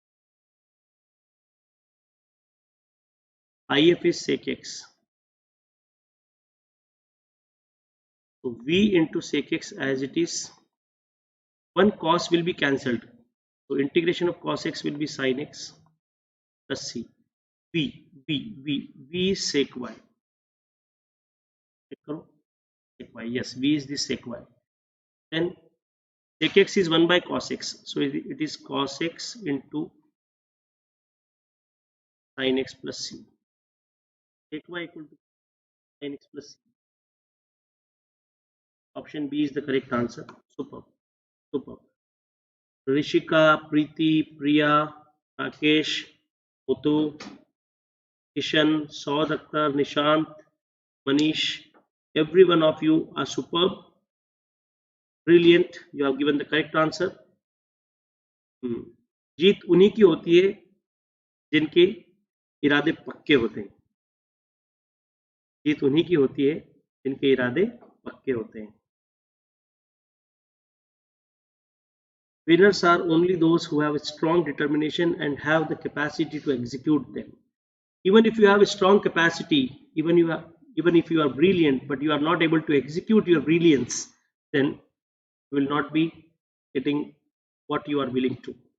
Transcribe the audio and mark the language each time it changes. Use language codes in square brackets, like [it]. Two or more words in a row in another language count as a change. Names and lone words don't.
[en] IF is sec x. So v into sec x as it is. One cos will be cancelled. So integration of cos x will be sin x plus c. V is sec y. Sec y. Yes, v is the sec y. Then sec x is 1 by cos x. So it is cos x into sin x plus c. Sec y equal to sin x plus c. Option B is the correct answer. Superb. Superb. Rishika, Preeti, Priya, Rakesh, Mutu, Kishan, Saud Akhtar, Nishant, Manish, every one of you are superb. Brilliant. You have given the correct answer. [hi] जीत उन्हीं की होती है जिनके इरादे पक्के होते हैं. जीत उन्हीं की होती है जिनके इरादे पक्के होते हैं. [en] Winners are only those who have a strong determination and have the capacity to execute them. Even if you have a strong capacity, even if you are brilliant, but you are not able to execute your brilliance, then you will not be getting what you are willing to.